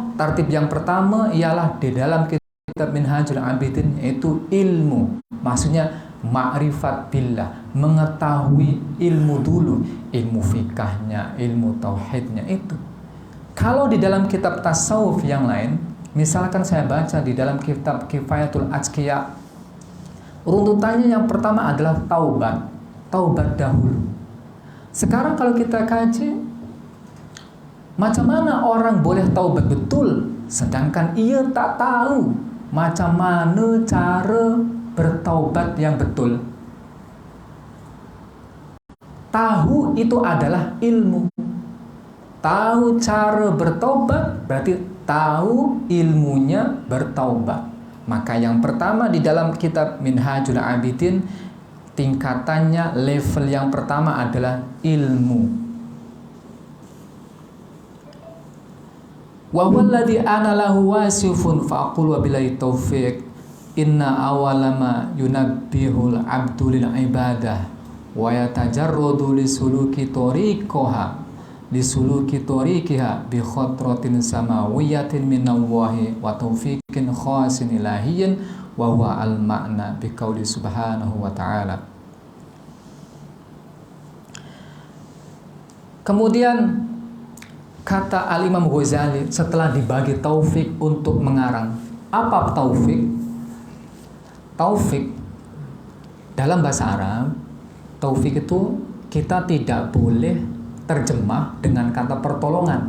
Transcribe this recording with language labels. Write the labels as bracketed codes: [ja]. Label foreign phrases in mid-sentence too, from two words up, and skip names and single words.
[ms] Tartib yang pertama ialah di dalam kitab Minhajul Abidin, yaitu ilmu. Maksudnya [ar] معرفة بالله, [ms] mengetahui ilmu dulu, ilmu fikahnya, ilmu tauhidnya itu. Kalau di dalam kitab tasawuf yang lain, misalkan saya baca di dalam kitab Kifayatul Atqiya, runtutannya yang pertama adalah taubat. taubat dahulu. Sekarang kalau kita kaji, macam mana orang boleh taubat betul sedangkan ia tak tahu macam mana cara bertaubat yang betul. Tahu itu adalah ilmu. Tahu cara bertaubat berarti tahu ilmunya bertaubat. Maka yang pertama di dalam kitab Minhajul Abidin, tingkatannya, level yang pertama adalah ilmu. [ar] و والذي أنا له واصف فقل وبالله توفيق. إن أول ما ينبه العبد للعبادة ويتجرد لسلوك طريقها بخطرة سماوية من الله وتوفيق خاص إلهي وهو المعنى بقوله سبحانه وتعالى. [id] Kemudian kata Al-Imam Ghazali setelah dibagi taufik untuk mengarang. Apa taufik? Taufik dalam bahasa Arab, taufik itu kita tidak boleh terjemah dengan kata pertolongan.